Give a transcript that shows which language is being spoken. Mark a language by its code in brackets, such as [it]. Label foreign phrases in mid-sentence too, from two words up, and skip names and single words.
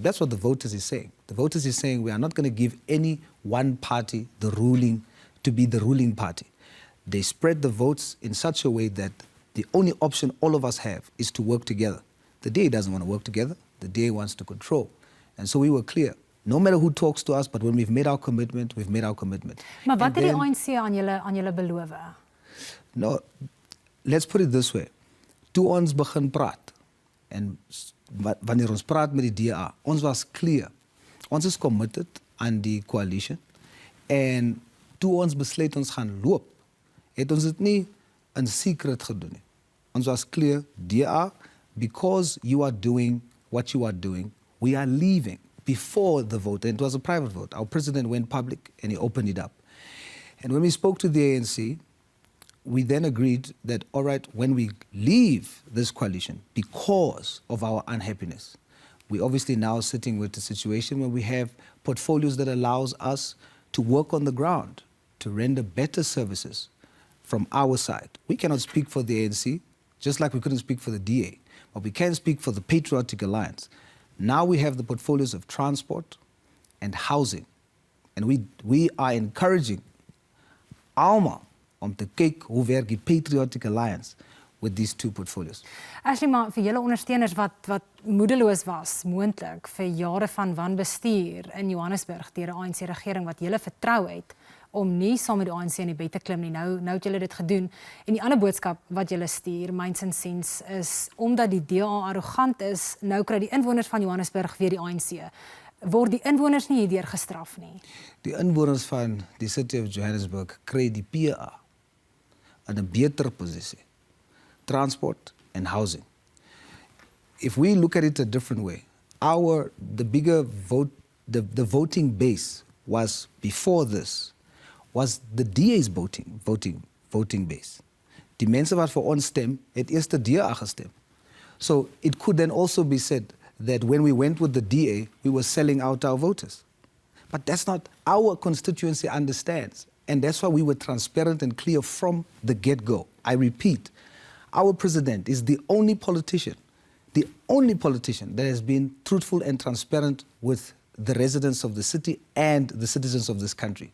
[en] That's what the voters is saying. The voters is saying we are not going to give any one party to be the ruling party. They spread the votes in such a way that the only option all of us have is to work together. The DA doesn't want to work together. The DA wants to control. And so we were clear. No matter who talks to us, but when we've made our commitment, we've made our commitment. [af] Maar wat het die ANC aan julle beloof? [en] No, let's put it this way. [af] Toe ons begin praat, en wanneer ons praat met die DA, ons was clear. Ons is committed aan die coalition. En toe ons besluit ons gaan loop, het ons dit nie in secret gedoen nie. Ons was [en] clear, DA, because you are doing what you are doing, we are leaving. Before the vote, and it was a private vote, our president went public and he opened it up. And when we spoke to the ANC, we then agreed that, all right, when we leave this coalition because of our unhappiness, we obviously now sitting with a situation where we have portfolios that allows us to work on the ground, to render better services from our side. We cannot speak for the ANC, just like we couldn't speak for the DA, but we can speak for the Patriotic Alliance. Now we have the portfolios of transport and housing. And we are encouraging [af] almal om te kyk hoe werk die Patriotic Alliance [en] with these two portfolios. [af] Ashley, maar vir julle ondersteuners wat moedeloos was, moontlik vir jare van wanbestuur in Johannesburg deur 'n ANC-regering wat julle vertrou het om nie saam met die ANC in die bed te klim nie. Nou het julle dit gedoen. En die ander boodskap wat julle stuur, myns insiens, is omdat die DA arrogant is, nou kry die inwoners van Johannesburg weer die ANC. Word die inwoners nie hierdeur gestraf nie? Die inwoners van die City of Johannesburg kry die PA in 'n beter posisie. [en] Transport and housing. If we look at it a different way, the bigger vote, the voting base was before this, was the DA's voting base. [af] Die mense wat vir ons stem, het eers die DA gestem. [en] So it could then also be said that when we went with the DA, we were selling out our voters. But that's not our constituency understands. And that's why we were transparent and clear from the get-go. I repeat, our president is the only politician that has been truthful and transparent with the residents of the city and the citizens of this country.